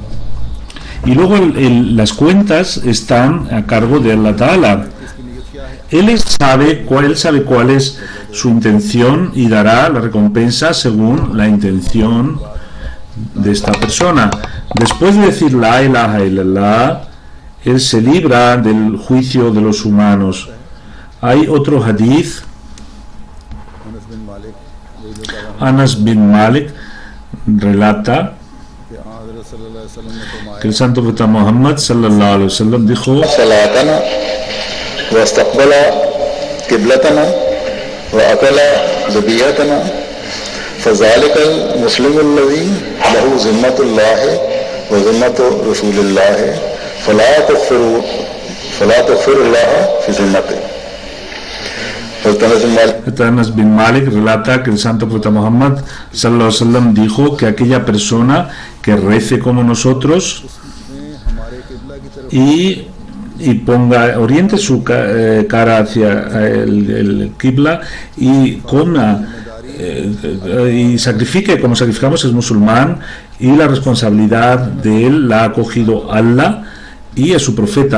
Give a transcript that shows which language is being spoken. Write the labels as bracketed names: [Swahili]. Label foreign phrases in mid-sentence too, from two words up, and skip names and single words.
[Spanish] Y luego las cuentas están a cargo de [Arabic] الله تعالى. [Spanish] Él sabe cuál es su intención y dará la recompensa según la intención de esta persona. Después de decir [Arabic] لا إله إلا الله, [Spanish] él se libra del juicio de los humanos. Hay otro hadith, Anas bin Malik relata que el santo profeta Muhammad [Arabic] صلى الله عليه وسلم [Spanish] dijo: [Arabic] فذلك المسلم الذي له ذمة الله وذمة رسول الله فلا تغفر الله في ذمته. [Spanish] Anas bin Malik relata que el santo profeta Muhammad [Arabic] صلى الله عليه وسلم [Spanish] dijo que aquella persona que rece como nosotros y oriente su cara hacia el Qibla y coma y sacrifique como sacrificamos, es musulmán, y la responsabilidad de él la ha cogido Allah y a su profeta.